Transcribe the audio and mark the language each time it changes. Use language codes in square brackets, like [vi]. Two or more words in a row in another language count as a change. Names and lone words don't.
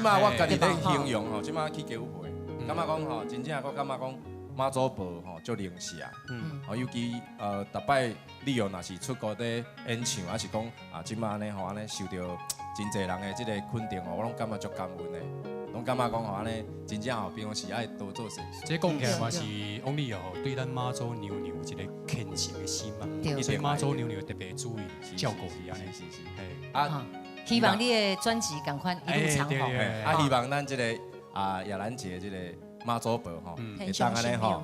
[nan] 即马我家己咧形容吼，即马去教会，感觉讲吼，真正我感觉讲妈祖婆吼足灵实。尤其逐摆你若是出国咧演唱，还是讲即马安尼吼安尼受到真侪人的即个肯定吼，我拢感觉足感恩的，拢感觉讲吼安尼真正吼，平常时爱多做善事。这讲起来嘛是王力友对咱妈祖娘娘有一个虔诚的心嘛，所以妈祖娘娘特别注意照顾伊安尼。是。希望你的专辑赶快一路长红。希望咱即个亚兰姐即个妈祖婆吼，会当安尼吼。